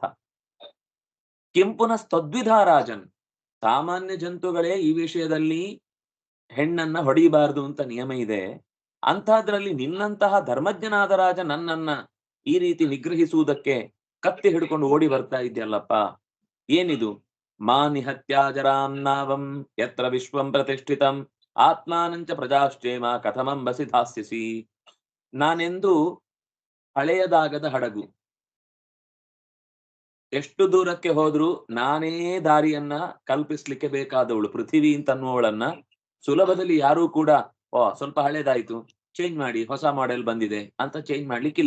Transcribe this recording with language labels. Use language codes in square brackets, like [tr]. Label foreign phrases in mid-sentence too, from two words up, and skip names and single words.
[sa] ಕೆಂಪುನ ತದ್ವಿಧ ರಾಜನ್, [kn] ಸಾಮಾನ್ಯ ಜಂತುಗಳೇ ಈ ವಿಷಯದಲ್ಲಿ ಹೆಣ್ಣನ್ನ ಹೊಡಿಬಾರದು ಅಂತ ನಿಯಮ ಇದೆ. ಅಂತಹದ್ರಲ್ಲಿ ನಿನ್ನಂತಹ ಧರ್ಮಜ್ಞನಾದ ರಾಜ ನನ್ನನ್ನ ಈ ರೀತಿ ನಿಗ್ರಹಿಸುವುದಕ್ಕೆ ಕತ್ತಿ ಹಿಡ್ಕೊಂಡು ಓಡಿ ಬರ್ತಾ ಇದೆಯಲ್ಲಪ್ಪ, ಏನಿದು? [sa] ಮಾ ನಿಹತ್ಯಾಜರಾಂ ನಾವಂ ಯತ್ರ ವಿಶ್ವಂ ಪ್ರತಿಷ್ಠಿತಂ ಆತ್ಮಾನಂಚ ಪ್ರಜಾಶ್ಚೇಮ ಕಥಮಂಬಸಿ ಧಾಸ್ಯಸಿ. [kn] ನಾನೆಂದು ಹಳೆಯದಾಗದ ಹಡಗು, ಎಷ್ಟು ದೂರಕ್ಕೆ ಹೋದ್ರೂ ನಾನೇ ದಾರಿಯನ್ನ ಕಲ್ಪಿಸ್ಲಿಕ್ಕೆ ಬೇಕಾದವಳು. ಪೃಥ್ವಿ ಅಂತನ್ನುವಳನ್ನ ಸುಲಭದಲ್ಲಿ ಯಾರೂ ಕೂಡ ಸ್ವಲ್ಪ ಹಳೇದಾಯ್ತು ಚೇಂಜ್ ಮಾಡಿ, ಹೊಸ ಮಾಡೆಲ್ ಬಂದಿದೆ ಅಂತ ಚೇಂಜ್ ಮಾಡ್ಲಿಕ್ಕಿಲ್ಲ.